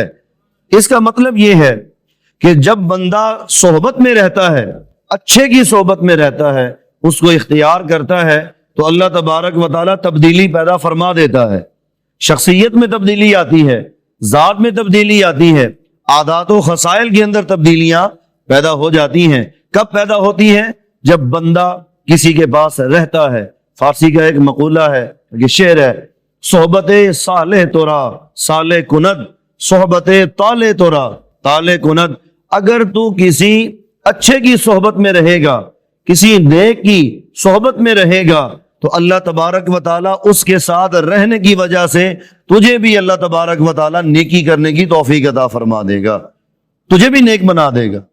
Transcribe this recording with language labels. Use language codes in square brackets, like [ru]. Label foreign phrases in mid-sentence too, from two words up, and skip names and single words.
[ur] اس کا مطلب یہ ہے کہ جب بندہ صحبت میں رہتا ہے، اچھے کی صحبت میں رہتا ہے، اس کو اختیار کرتا ہے، تو اللہ تبارک و تعالیٰ تبدیلی پیدا فرما دیتا ہے۔ شخصیت میں تبدیلی آتی ہے، ذات میں تبدیلی آتی ہے، عادات و خصائل کے اندر تبدیلیاں پیدا ہو جاتی ہیں۔ کب پیدا ہوتی ہیں؟ جب بندہ کسی کے پاس رہتا ہے۔ فارسی کا ایک مقولہ ہے، کہ شعر ہے، [fa] صحبت صالح تورا صالح کند، صحبت طالح تورا طالح کند۔ [ur] اگر تو کسی اچھے کی صحبت میں رہے گا، کسی نیک کی صحبت میں رہے گا، تو اللہ تبارک و تعالیٰ اس کے ساتھ رہنے کی وجہ سے تجھے بھی اللہ تبارک و تعالیٰ نیکی کرنے کی توفیق عطا فرما دے گا، تجھے بھی نیک بنا دے گا۔